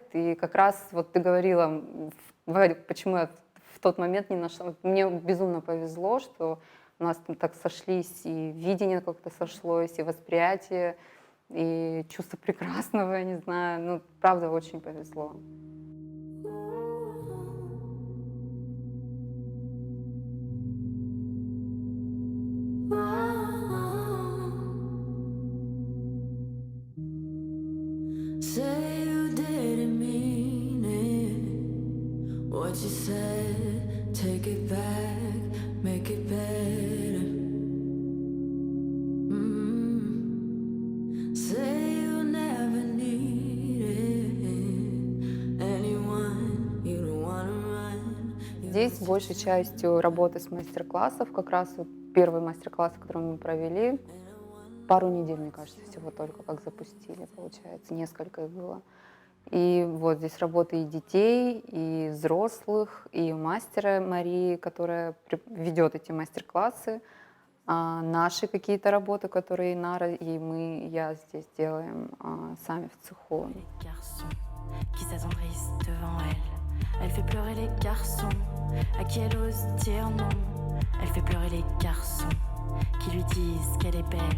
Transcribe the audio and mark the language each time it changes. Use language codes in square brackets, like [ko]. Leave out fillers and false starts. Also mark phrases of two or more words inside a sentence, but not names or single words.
[ru] И как раз вот ты говорила, почему я в тот момент не нашла. Мне безумно повезло, что у нас там так сошлись, и видение как-то сошлось, и восприятие, и чувство прекрасного, я не знаю. Ну, правда, очень повезло. [en] Say you didn't mean it. What you said, take it back, make it better. Say you never needed anyone, you don't wanna run. [ru] Здесь большей частью работы с мастер-классов, как раз вот первый мастер-класс, который мы провели, пару недель, мне кажется, всего только как запустили, получается, несколько их было. И вот здесь работа и детей, и взрослых, и мастера Марии, которая ведет эти мастер-классы, наши какие-то работы, которые Нара и я здесь делаем сами в цеху. [fr] Les garçons qui s'attendrissent devant elle. Elle fait pleurer les garçons à qui elle ose dire non. Elle fait pleurer les garçons qui lui disent qu'elle est belle.